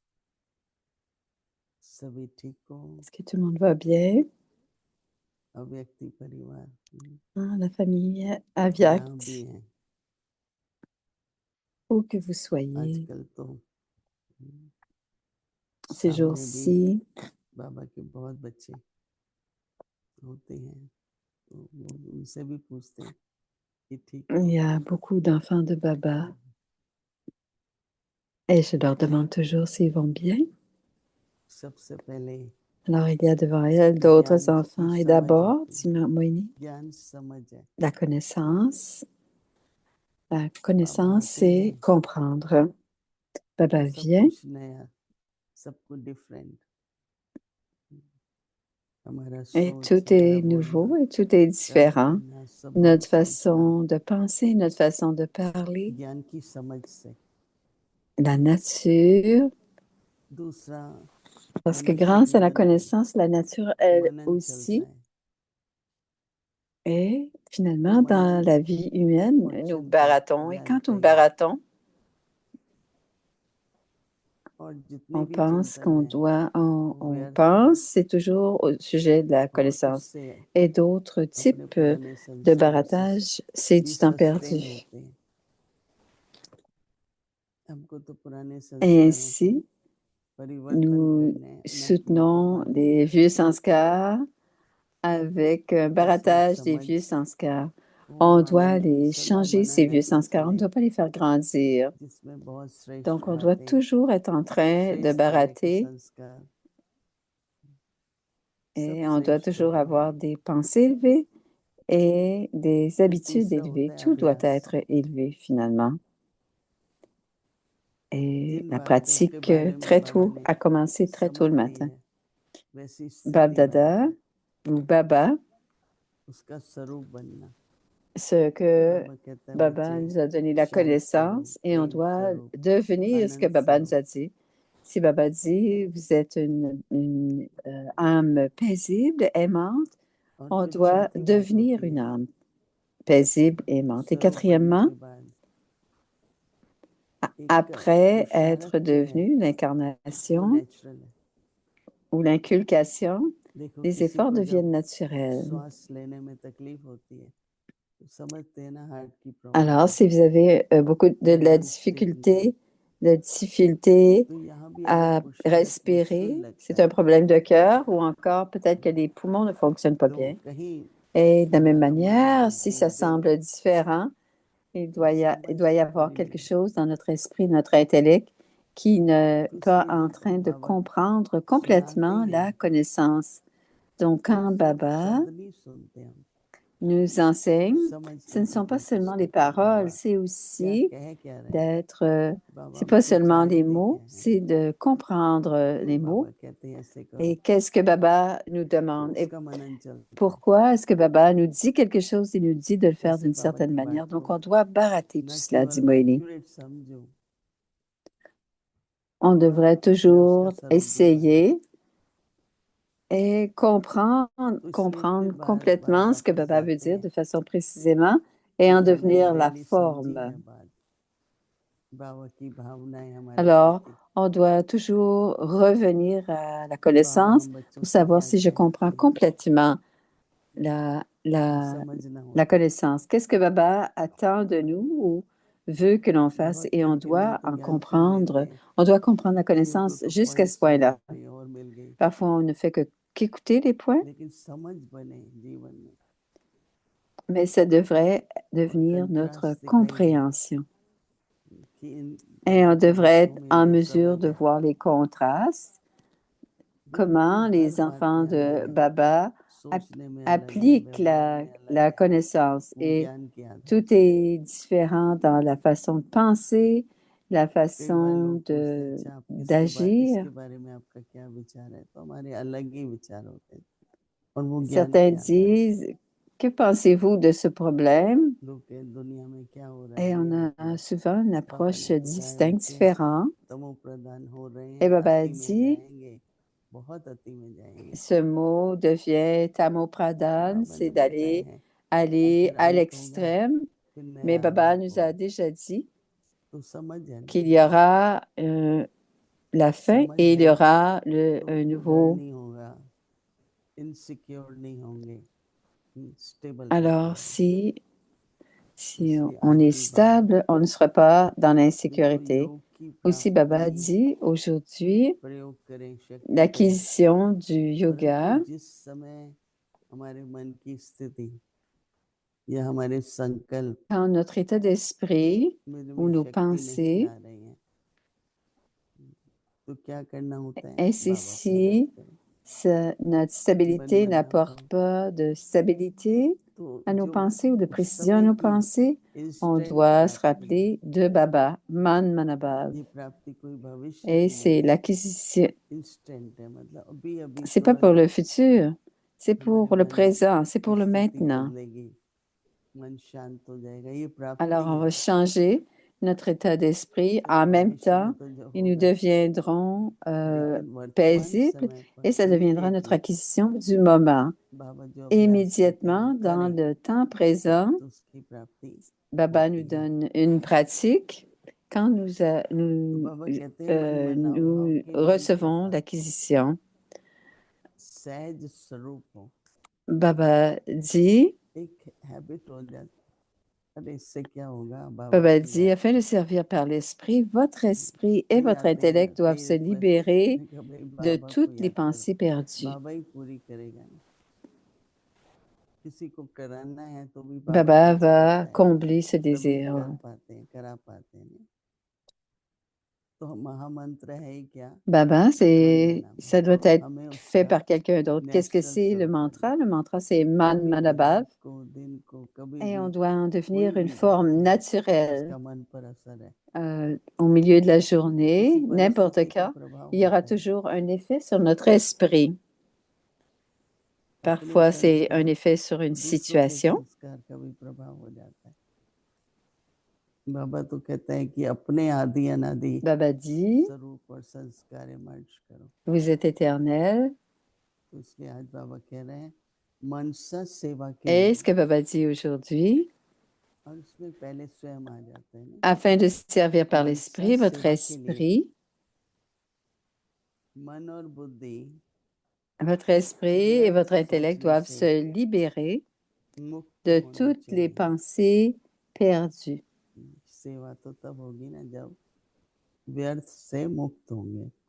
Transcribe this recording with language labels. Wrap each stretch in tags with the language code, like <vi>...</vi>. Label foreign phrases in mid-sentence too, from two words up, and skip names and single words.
<hi>सभी ठीक हो?</hi> <fr>Est-ce que tout le monde va bien?</fr> <hi>अव्यक्ति परिवार</hi> <fr>Hein, la famille</fr> <hi>जहाँ Aviakt, भी हैं</hi> <fr>où que vous soyez,</fr> <hi>आजकल तो</hi> <fr>ces</fr> <hi>सामने भी</hi> <fr>jours-ci,</fr> <hi>बाबा के बहुत बच्चे होते हैं, तो वो उनसे भी पूछते हैं कि ठीक</hi> <fr>il</fr> <hi>हो?</hi> <fr>y a beaucoup d'enfants de Baba et je leur demande toujours s'ils vont bien.</fr> <hi>सबसे पहले</hi> <fr>Alors, il y a devant elle d'autres</fr> <hi>ज्ञान की</hi> <fr>enfants et</fr> <hi>समझ</hi> <fr>d'abord,</fr> <hi>होती है, Tima Moini, ज्ञान समझ है।</hi> <fr>la connaissance. La</fr> <hi>बाबा</hi> <fr>connaissance,</fr> <hi>आते</hi> <fr>c'est</fr> <hi>हैं</hi> <fr>comprendre. Baba</fr> <hi>तो सब</hi> <fr>vient</fr> <hi>कुछ नया, सब कुछ डिफरेंट। हमारा</hi> <fr>et</fr> <hi>सोच,</hi> <fr>tout</fr> <hi>हमारा</hi> <fr>est</fr> <hi>बोलना,</hi> <fr>nouveau et tout est</fr> <hi>कर्म</hi> <fr>différent.</fr> <hi>करना, स्वभाव,</hi> <fr>Notre</fr> <hi>संस्कार,</hi> <fr>façon de penser, notre façon de parler,</fr> <hi>ज्ञान की समझ से।</hi> <fr>la nature,</fr> <hi>दूसरा</hi> <fr>parce que</fr> <hi>मनुष्य</hi> <fr>grâce à la</fr> <hi>जीवन में</hi> <fr>connaissance, la nature, elle</fr> <hi>मनन चलता</hi> <fr>aussi,</fr> <hi>है,</hi> <fr>et</fr> <hi>वो</hi> <fr>finalement, dans</fr> <hi>मनन</hi> <fr>la vie humaine,</fr> <hi>और</hi> <fr>nous</fr> <hi>चिंतन</hi> <fr>baratons. Et</fr> <hi>ज्ञान</hi> <fr>quand</fr> <hi>का</hi> <fr>nous</fr> <hi>ही है।</hi> <fr>baratons,</fr> <hi>और जितने</hi> <fr>on</fr> <hi>भी</hi> <fr>pense</fr> <hi>चिंतन</hi> <fr>qu'on</fr> <hi>है</hi> <fr>doit,</fr> <hi>वो</hi> <fr>on</fr> <hi>व्यर्थ है</hi> <fr>pense, c'est toujours au sujet de la</fr> <hi>और</hi> <fr>connaissance.</fr> <hi>उससे</hi> <fr>Et d'autres</fr> <hi>अपने</hi> <fr>types</fr> <hi>पुराने</hi> <fr>de</fr> <hi>संस्कारों से</hi> <fr>barattage, c'est</fr> <hi>भी</hi> <fr>du temps</fr> <hi>सस्टेन</hi> <fr>perdu.</fr> <hi>होते हैं। हमको तो पुराने</hi> <fr>Et</fr> <hi>संस्कारों को</hi> <fr>ainsi,</fr> <hi>परिवर्तन</hi> <fr>nous</fr> <hi>करने नए को</hi> <fr>soutenons</fr> <hi>मानने</hi> <fr>les vieux sanskars avec un</fr> <hi>और उसमें</hi> <fr>barattage des</fr> <hi>समझ</hi> <fr>vieux sanskars.</fr> <hi>वो</hi> <fr>On doit</fr> <hi>मनन</hi> <fr>les</fr> <hi>सदा</hi> <fr>changer, ces</fr> <hi>मनन</hi> <fr>vieux</fr> <hi>में</hi> <fr>sanskars. On ne</fr> <hi>चले,</hi> <fr>doit pas les faire grandir.</fr> <hi>जिसमें बहुत श्रेष्ठ</hi> <fr>Donc, on doit</fr> <hi>बातें,</hi> <fr>toujours être en train de</fr> <hi>श्रेष्ठ तरह के</hi> <fr>barater</fr> <hi>संस्कार, सब</hi> <fr>et on doit</fr> <hi>श्रेष्ठ</hi> <fr>toujours</fr> <hi>होना है।</hi> <fr>avoir des pensées élevées et des</fr> <hi>फिर</hi> <fr>habitudes</fr> <hi>तीसरा</hi> <fr>élevées.</fr> <hi>होता है</hi> <fr>Tout doit</fr> <hi>अभ्यास।</hi> <fr>être élevé finalement. Et</fr> <hi>जिन</hi> <fr>la</fr> <hi>बातों के</hi> <fr>pratique</fr> <hi>बारे में</hi> <fr>très</fr> <hi>बाबा</hi> <fr>tôt</fr> <hi>ने</hi> <fr>a commencé très tôt</fr> <hi>समझ</hi> <fr>le</fr> <hi>दी</hi> <fr>matin.</fr> <hi>है, वैसी</hi> <fr>Bab</fr> <hi>स्थिति</hi> <fr>Dada</fr> <hi>बनना,</hi> <fr>ou Baba,</fr> <hi>उसका स्वरूप बनना।</hi> <fr>ce</fr> <hi>तो</hi> <fr>que</fr> <hi>बाबा कहता है</hi> <fr>Baba</fr> <hi>बच्चे</hi> <fr>nous a donné la</fr> <hi>शांत स्वरूप,</hi> <fr>connaissance et on</fr> <hi>प्रेम</hi> <fr>doit</fr> <hi>स्वरूप,</hi> <fr>devenir ce que</fr> <hi>आनंद</hi> <fr>Baba nous</fr> <hi>स्वरूप।</hi> <fr>a dit. Si Baba dit, vous êtes une, âme paisible, aimante,</fr> <hi>और</hi> <fr>on</fr> <hi>फिर</hi> <fr>doit</fr> <hi>चौथी बात</hi> <fr>devenir</fr> <hi>होती</hi> <fr>une</fr> <hi>है</hi> <fr>âme paisible, aimante. Et</fr> <hi>स्वरूप बनने</hi> <fr>quatrièmement,</fr> <hi>के बाद एक</hi> <fr>après</fr> <hi>पुरुषार्थ</hi> <fr>être</fr> <hi>जो है</hi> <fr>devenu</fr> <hi>वो</hi> <fr>l'incarnation</fr> <hi>नेचुरल है।</hi> <fr>ou l'inculcation,</fr> <hi>देखो</hi> <fr>les</fr> <hi>किसी</hi> <fr>efforts</fr> <hi>को</hi> <fr>deviennent</fr> <hi>जब</hi> <fr>naturels.</fr> <hi>श्वास लेने में तकलीफ होती है तो समझते हैं ना हार्ट की प्रॉब्लम</hi> <fr>Alors,</fr> <hi>है</hi> <fr>si vous avez beaucoup de</fr> <hi>या</hi> <fr>la</fr> <hi>लंग्स की प्रॉब्लम,</hi> <fr>difficulté</fr> <hi>तो यहाँ भी अगर</hi> <fr>à</fr> <hi>पुरुषार्थ मुश्किल</hi> <fr>respirer,</fr> <hi>लगता</hi> <fr>c'est un</fr> <hi>है</hi> <fr>problème de cœur ou encore peut-être que les poumons ne fonctionnent pas</fr> <hi>तो</hi> <fr>bien.</fr> <hi>कहीं</hi> <fr>Et de la même</fr> <hi>हमारा मन</hi> <fr>manière,</fr> <hi>बहुत</hi> <fr>si ça</fr> <hi>दिल</hi> <fr>semble différent,</fr> <hi>वो</hi> <fr>il doit y</fr> <hi>समझ</hi> <fr>avoir</fr> <hi>पूरी नहीं</hi> <fr>quelque</fr> <hi>है।</hi> <fr>chose dans notre esprit, notre intellect, qui n'est</fr> <hi>तो</hi> <fr>pas</fr> <hi>इसलिए</hi> <fr>en</fr> <hi>जब</hi> <fr>train de</fr> <hi>बाबा</hi> <fr>comprendre</fr> <hi>सुनाते</hi> <fr>complètement</fr> <hi>हैं</hi> <fr>la connaissance. Donc,</fr> <hi>तो</hi> <fr>quand</fr> <hi>सिर्फ</hi> <fr>Baba</fr> <hi>शब्द नहीं सुनते हम,</hi> <fr>nous enseigne,</fr> <hi>समझने</hi> <fr>ce ne</fr> <hi>की</hi> <fr>sont pas</fr> <hi>कोशिश</hi> <fr>seulement les</fr> <hi>करते हैं</hi> <fr>paroles,</fr> <hi>बाबा</hi> <fr>c'est</fr> <hi>क्या</hi> <fr>aussi</fr> <hi>कह क्या रहे हैं</hi> <fr>d'être,</fr> <hi>बाबा</hi> <fr>c'est pas</fr> <hi>हमको</hi> <fr>seulement les</fr> <hi>चाहिए</hi> <fr>mots,</fr> <hi>क्या है</hi> <fr>c'est de comprendre les</fr> <hi>क्यों</hi> <fr>mots</fr> <hi>बाबा कहते हैं ऐसे करो</hi> <fr>et qu'est-ce que Baba nous</fr> <hi>तो</hi> <fr>demande et</fr> <hi>उसका मनन चलता है</hi> <fr>pourquoi est-ce que Baba nous dit quelque chose et nous dit de le faire</fr> <hi>ऐसे</hi> <fr>d'une</fr> <hi>बाबा</hi> <fr>certaine</fr> <hi>की</hi> <fr>manière.</fr> <hi>बात</hi> <fr>Donc,</fr> <hi>को</hi> <fr>on doit barater tout</fr> <hi>न</hi> <fr>cela, dit</fr> <hi>केवल</hi> <fr>Moïli.</fr> <hi>एक्यूरेट समझो</hi> <fr>On devrait</fr> <hi>मैं उसका</hi> <fr>toujours</fr> <hi>स्वरूप भी जानूं</hi> <fr>essayer et comprendre,</fr> <hi>तो इसलिए</hi> <fr>comprendre</fr> <hi>फिर बार बार</hi> <fr>complètement ce que</fr> <hi>वापस</hi> <fr>Baba veut</fr> <hi>जाते</hi> <fr>dire</fr> <hi>हैं</hi> <fr>de façon précisément et en</fr> <hi>क्योंकि हमने</hi> <fr>devenir la</fr> <hi>डेली समझी</hi> <fr>forme.</fr> <hi>है बात बाबा की भावनाएं हमारे</hi> <fr>Alors,</fr> <hi>प्रति</hi> <fr>on doit toujours revenir à la</fr> <hi>तो बाबा</hi> <fr>connaissance</fr> <hi>हम बच्चों</hi> <fr>pour</fr> <hi>से</hi> <fr>savoir</fr> <hi>क्या</hi> <fr>si je</fr> <hi>चाहते</hi> <fr>comprends</fr> <hi>हैं</hi> <fr>complètement la, la,</fr> <hi>समझना</hi> <fr>la</fr> <hi>होता है</hi> <fr>connaissance. Qu'est-ce que Baba attend de nous ou veut que l'on fasse</fr> <hi>बाबा</hi> <fr>et on</fr> <hi>करके नहीं</hi> <fr>doit</fr> <hi>तो</hi> <fr>en</fr> <hi>ज्ञान क्यों लेते</hi> <fr>comprendre.</fr> <hi>हैं</hi> <fr>On doit comprendre la</fr> <hi>कहीं को</hi> <fr>connaissance</fr> <hi>तो</hi> <fr>jusqu'à ce</fr> <hi>पॉइंट्स मिल</hi> <fr>point-là.</fr> <hi>गई और मिल गई</hi> <fr>Parfois, on ne fait que qu'écouter les points,</fr> <hi>लेकिन समझ बने जीवन में</hi> <fr>mais ça devrait</fr> <hi>और</hi> <fr>devenir notre</fr> <hi>कंट्रास्ट दिखाई दे</hi> <fr>compréhension.</fr> <hi>कि इन</hi> <fr>Et on devrait</fr> <hi>बच्चों</hi> <fr>être</fr> <hi>में</hi> <fr>en</fr> <hi>ये</hi> <fr>mesure</fr> <hi>समझ</hi> <fr>de</fr> <hi>है</hi> <fr>voir les contrastes,</fr> <hi>बिल्कुल</hi> <fr>comment</fr> <hi>हर</hi> <fr>les</fr> <hi>बात</hi> <fr>enfants</fr> <hi>में अलग</hi> <fr>de</fr> <hi>है</hi> <fr>Baba</fr> <hi>सोचने में अलग है</hi> <fr>appliquent</fr> <hi>व्यवहार में अलग</hi> <fr>la</fr> <hi>है</hi> <fr>connaissance.</fr> <hi>वो</hi> <fr>Et</fr> <hi>ज्ञान के आधार</hi> <fr>tout</fr> <hi>पर</hi> <fr>est différent dans la façon de penser, la</fr> <hi>कई बार</hi> <fr>façon</fr> <hi>लोग पूछते हैं अच्छा आप</hi> <fr>d'agir.</fr> <hi>इसके बारे में आपका क्या विचार है तो हमारे अलग ही विचार होते हैं और वो ज्ञान</hi> <fr>Certains</fr> <hi>के आधार पर</hi> <fr>disent, que pensez-vous de ce problème?</fr> <hi>लोग के दुनिया में क्या हो रहा</hi> <fr>Et</fr> <hi>है</hi> <fr>on</fr> <hi>ये</hi> <fr>a</fr> <hi>वो</hi> <fr>souvent une</fr> <hi>बाबा</hi> <fr>approche</fr> <hi>ने बताया</hi> <fr>distincte,</fr> <hi>बच्चे</hi> <fr>différente.</fr> <hi>तमो प्रधान हो रहे</hi> <fr>Et</fr> <hi>हैं</hi> <fr>Baba</fr> <hi>अति में</hi> <fr>dit,</fr> <hi>जाएंगे बहुत अति में जाएंगे</hi> <fr>ce mot devient tamopradhan,</fr> <hi>बाबा</hi> <fr>c'est</fr> <hi>ने बताया</hi> <fr>d'aller</fr> <hi>है</hi> <fr>aller</fr> <hi>फिर</hi> <fr>à</fr> <hi>अंत होगा</hi> <fr>l'extrême.</fr> <hi>फिर</hi> <fr>Mais</fr> <hi>नया</hi> <fr>Baba</fr> <hi>रूप</hi> <fr>nous a</fr> <hi>होगा</hi> <fr>déjà dit</fr> <hi>तो समझ है ना</hi> <fr>qu'il y aura la fin</fr> <hi>समझ</hi> <fr>et il y</fr> <hi>है</hi> <fr>aura</fr> <hi>तो</hi> <fr>un</fr> <hi>डर</hi> <fr>nouveau.</fr> <hi>नहीं होगा इनसिक्योर नहीं होंगे स्टेबल</hi> <fr>Alors,</fr> <hi>रहेंगे</hi> <fr>si</fr> <hi>इसलिए</hi> <fr>on</fr> <hi>आज</hi> <fr>est</fr> <hi>भी बाबा</hi> <fr>stable, on ne sera pas dans</fr> <hi>देखो</hi> <fr>l'insécurité.</fr> <hi>योग की</hi> <fr>Aussi,</fr> <hi>प्राप्ति</hi> <fr>Baba dit aujourd'hui,</fr> <hi>प्रयोग करें शक्ति को</hi> <fr>l'acquisition du</fr> <hi>परंतु</hi> <fr>yoga,</fr> <hi>जिस समय हमारे मन की स्थिति या हमारे संकल्प</hi> <fr>quand notre état d'esprit ou</fr> <hi>में</hi> <fr>nos</fr> <hi>शक्ति नहीं</hi> <fr>pensées</fr> <hi>ला रहे हैं तो क्या करना होता है</hi> <fr>ainsi</fr> <hi>बाबा प्रकट</hi> <fr>si</fr> <hi>करें</hi> <fr>notre</fr> <hi>मन</hi> <fr>stabilité</fr> <hi>मना</hi> <fr>n'apporte</fr> <hi>भाव</hi> <fr>pas de stabilité</fr> <hi>तो</hi> <fr>à nos</fr> <hi>जो</hi> <fr>pensées ou de</fr> <hi>उस</hi> <fr>précision à</fr> <hi>समय</hi> <fr>nos</fr> <hi>की</hi> <fr>pensées, on</fr> <hi>इंस्टेंट</hi> <fr>doit se</fr> <hi>प्राप्ति है</hi> <fr>rappeler de Baba,</fr> <hi>मन मनाभव. ये प्राप्ति कोई भविष्य</hi> <fr>Et</fr> <hi>की नहीं</hi> <fr>c'est</fr> <hi>है</hi> <fr>l'acquisition.</fr> <hi>इंस्टेंट है मतलब अभी अभी</hi> <fr>C'est pas pour</fr> <hi>तुरंत</hi> <fr>le futur, c'est</fr> <hi>हमारे</hi> <fr>pour le</fr> <hi>मन</hi> <fr>présent, c'est</fr> <hi>की</hi> <fr>pour le</fr> <hi>स्थिति</hi> <fr>maintenant.</fr> <hi>बदलेगी मन शांत हो जाएगा ये</hi> <fr>Alors,</fr> <hi>प्राप्ति</hi> <fr>on</fr> <hi>है</hi> <fr>va changer notre état d'esprit.</fr> <hi>तो</hi> <fr>En même</fr> <hi>भविष्य में</hi> <fr>temps,</fr> <hi>तो जो</hi> <fr>et nous</fr> <hi>होगा</hi> <fr>deviendrons</fr> <hi>लेकिन वर्तमान</hi> <fr>paisibles</fr> <hi>समय पर</hi> <fr>et ça deviendra notre</fr> <hi>इमीडिएटली</hi> <fr>acquisition du moment.</fr> <hi>बाबा जो अभ्यास कहते हैं</hi> <fr>Immédiatement,</fr> <hi>वो</hi> <fr>dans</fr> <hi>करें</hi> <fr>le temps présent,</fr> <hi>तो उसकी प्राप्ति</hi> <fr>Baba nous</fr> <hi>होती है</hi> <fr>donne une pratique quand</fr> <hi>तो बाबा कहते हैं मन मना भाव</hi> <fr>nous</fr> <hi>के मन</hi> <fr>recevons</fr> <hi>प्रभाव हो</hi> <fr>l'acquisition.</fr> <hi>सहज स्वरूप हो</hi> <fr>Baba dit,</fr> <hi>एक हैबिट हो जाती अरे इससे क्या होगा बाबा</hi> <fr>Baba</fr> <hi>की</hi> <fr>dit,</fr> <hi>याद</hi> <fr>afin de servir par l'esprit, votre esprit et</fr> <hi>कई</hi> <fr>votre</fr> <hi>आते हैं ना</hi> <fr>intellect doivent</fr> <hi>कई</hi> <fr>se</fr> <hi>रिक्वेस्ट</hi> <fr>libérer</fr> <hi>मैं कहा भाई</hi> <fr>de</fr> <hi>बाबा को</hi> <fr>toutes les</fr> <hi>याद करो</hi> <fr>pensées perdues.</fr> <hi>बाबा ही पूरी करेगा ना किसी को कराना है तो भी बाबा की</hi> <fr>Baba</fr> <hi>इच्छा</hi> <fr>va</fr> <hi>होता है</hi> <fr>combler ce</fr> <hi>तभी</hi> <fr>désir.</fr> <hi>कर पाते हैं करा पाते हैं नहीं तो महामंत्र है ही क्या</hi> <fr>Baba,</fr> <hi>मन मना</hi> <fr>ça</fr> <hi>भाव</hi> <fr>doit être</fr> <hi>हमें</hi> <fr>fait</fr> <hi>उसका</hi> <fr>par quelqu'un d'autre. Qu'est-ce que</fr> <hi>नेचुरल</hi> <fr>c'est le</fr> <hi>स्वरूप करना</hi> <fr>mantra? Le mantra, c'est Man</fr> <hi>कभी भी</hi> <fr>Manabhav.</fr> <hi>रात को दिन को कभी</hi> <fr>Et</fr> <hi>भी</hi> <fr>on doit en</fr> <hi>कोई</hi> <fr>devenir une</fr> <hi>भी बात</hi> <fr>forme</fr> <hi>है</hi> <fr>naturelle</fr> <hi>उसका मन पर असर है</hi> <fr>au milieu de la</fr> <hi>किसी</hi> <fr>journée, n'importe</fr> <hi>परिस्थिति का</hi> <fr>quand.</fr> <hi>प्रभाव</hi> <fr>Il y aura</fr> <hi>होता है</hi> <fr>toujours un effet sur notre esprit.</fr> <hi>अपने</hi> <fr>Parfois, c'est un</fr> <hi>संस्कार</hi> <fr>effet sur une</fr> <hi>दूसरों के</hi> <fr>situation.</fr> <hi>संस्कार का भी प्रभाव हो जाता है बाबा तो कहता है कि अपने आदि अनादि</hi> <fr>Baba dit,</fr> <hi>स्वरूप और संस्कार मर्ज करो</hi> <fr>vous êtes éternel.</fr> <hi>तो इसलिए आज बाबा कह रहे हैं मनसा सेवा के</hi> <fr>Et</fr> <hi>लिए</hi> <fr>ce que Baba dit aujourd'hui,</fr> <hi>और उसमें पहले स्वयं आ जाते हैं ना</hi> <fr>afin de servir par</fr> <hi>मनसा</hi> <fr>l'esprit, votre</fr> <hi>सेवा के लिए</hi> <fr>esprit,</fr> <hi>मन और बुद्धि</hi> <fr>votre esprit et</fr> <hi>व्यर्थ</hi> <fr>votre intellect</fr> <hi>सोचने</hi> <fr>doivent</fr> <hi>से</hi> <fr>se libérer</fr> <hi>मुक्त</hi> <fr>de</fr> <hi>होने</hi> <fr>toutes les</fr> <hi>चाहिए</hi> <fr>pensées perdues.</fr> <hi>सेवा तो तब होगी ना जब व्यर्थ से मुक्त होंगे</hi>